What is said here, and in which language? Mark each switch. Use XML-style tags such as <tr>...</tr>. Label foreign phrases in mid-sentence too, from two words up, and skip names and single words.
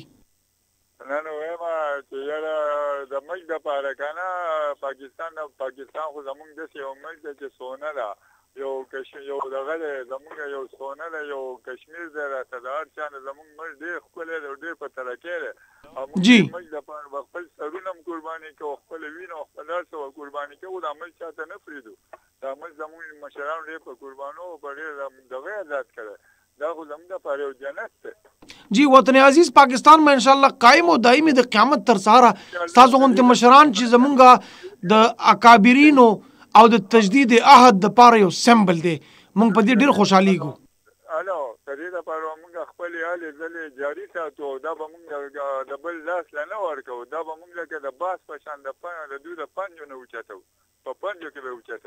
<ps>نه نو وایم چې یاره د ملک دپاره که نه پاکستان خو زمونږ داسې یو ملک دی چې سونه ده یو دغه دی زمونږ یو سونه ده یو کشمیر دی راته د هر چا نه زمونږ ملک ډېر ښکلی دی او ډېر په ترقۍ دی او موږ د ملک دپاره به خپل سرونه هم قرباني کوو خپله وینه او خپل هر څه به قرباني کوو دا ملک چاته نه پرېږدو دا ملک زمونږ مشرانو ډېر په قربانو او په ډېر دغه آزاد کړی دا خو زمونږ دپاره یو جنت دی.</ps> <ur>جی وطن عزیز پاکستان میں</ur> <ps>انشاءاللہ قائم و دائمی د قیامت تر سهاره ستاسو غونډې مشران چې زمونږ د اکابرینو او د تجدید عهد د پاره یو سمبل دی مونږ په دې ډېر خوشحالیږو. الو د دې لپاره مونږ خپلې هلې ځلې جاري ساتو دا به مونږ د بل لاس له نه ورکوو دا به مونږ لکه د باس په شان د دوی د پنجو نه اوچتو په پنجو کې به اوچتو.</ps>